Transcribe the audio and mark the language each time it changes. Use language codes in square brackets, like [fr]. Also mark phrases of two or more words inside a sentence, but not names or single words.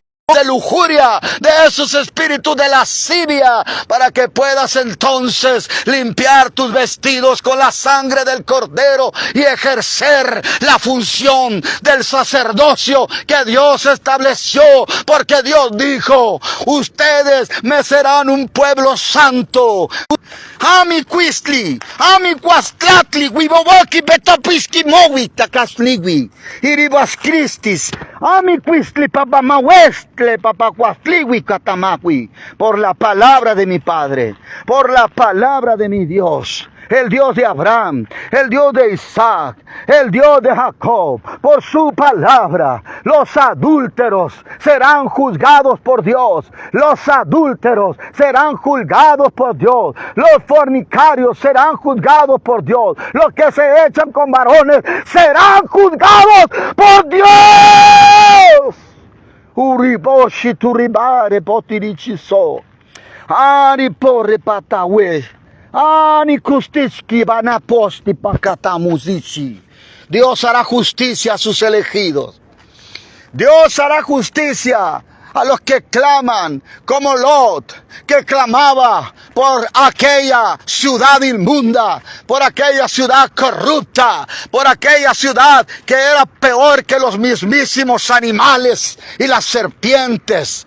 [es] de lujuria, de esos espíritus de lascivia, para que puedas entonces limpiar tus vestidos con la sangre del Cordero y ejercer la función del sacerdocio que Dios estableció, porque Dios dijo: ustedes me serán un pueblo santo. Ami Quistli, Ami Quastlatli, Wiboboki Betopiski Mowi, Takasliwi, Iribas Christis, Ami Quistli, Papa Mawestle, Papa Quastliwi, Katamawi, por la palabra de mi Padre, por la palabra de mi Dios. El Dios de Abraham, el Dios de Isaac, el Dios de Jacob, por su palabra, los adúlteros serán juzgados por Dios, los adúlteros serán juzgados por Dios, los fornicarios serán juzgados por Dios, los que se echan con varones serán juzgados por Dios. Uriboshi turibare potirichiso, ari porre patawe. Ani kustiski vanaposti pakata muzichi. Dios hará justicia a sus elegidos. Dios hará justicia a los que claman, como Lot, que clamaba por aquella ciudad inmunda, por aquella ciudad corrupta, por aquella ciudad que era peor que los mismísimos animales y las serpientes.